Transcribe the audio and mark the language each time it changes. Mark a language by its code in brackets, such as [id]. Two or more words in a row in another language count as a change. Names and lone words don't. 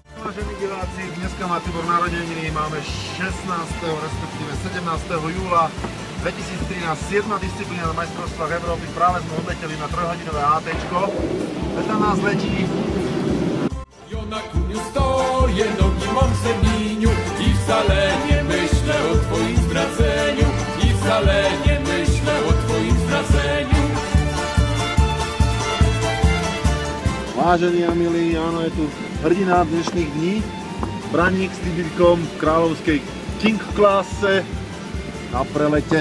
[sk] Vážení diváci, dneska má Tibor narodeniny, máme 16. respektíve 17. júla 2013, 7. disciplína na majstrovstvách Európy. Práve sme odleteli na 3-hodinové ATčko. Vedľa nás letí [pl] Ja na koniu stoję, nogi mam w seminiu i wcale nie myślę o twoim zdradzeniu, i wcale nie myślę o twoim zdradzeniu. [sk] Vážení a milí, áno, je tu hrdina dnešných dní, Braník s Tibirkom v kráľovskej King klase na prelete.